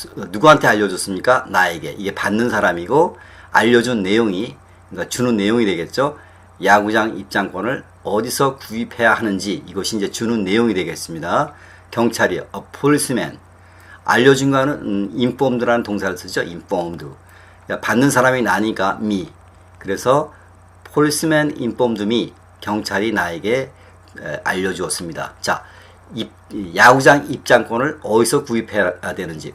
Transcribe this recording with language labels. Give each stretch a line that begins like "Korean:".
Korean: 누구한테 알려줬습니까? 나에게. 이게 받는 사람이고 알려준 내용이 그러니까 주는 내용이 되겠죠. 야구장 입장권을 어디서 구입해야 하는지 이것이 이제 주는 내용이 되겠습니다. 경찰이요.
English: A policeman.
Korean: 알려준 거는 informed라는 동사를 쓰죠.
English: informed.
Korean: 받는 사람이 나니까 me. 그래서
English: policeman informed me.
Korean: 경찰이 나에게 알려주었습니다. 자, 야구장 입장권을 어디서 구입해야 되는지.